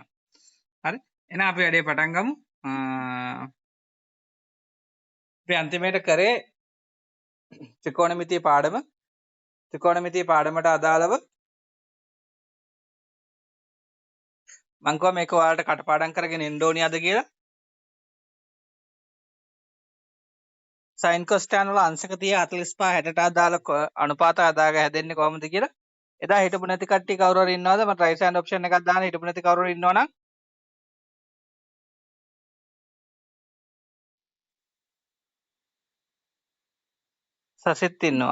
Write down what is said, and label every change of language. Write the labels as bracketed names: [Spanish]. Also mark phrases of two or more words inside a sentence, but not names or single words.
[Sinhala] හරි. එහෙනම් අපි වැඩේ පටන් ගමු. අපි අන්තිමේට කරේ ත්‍රිකෝණමිතිය පාඩම. ත්‍රිකෝණමිතිය පාඩමට අදාළව මම කිව්වා මේක ඔයාලට කටපාඩම් කරගෙන එන්න ඕනියද කියලා. sin cos tan වල අංශක 30 45 60ට අදාළ අනුපාත අදාග හැදෙන්නේ කොහොමද කියලා. එදා හිටපු නැති කට්ටිය කවුරු හරි ඉන්නවද? මට [English] raise hand option [Sinhala] එකක් දාන්න හිටපු නැති කවුරු හරි ඉන්නවනම් සසිත් ඉන්නවා.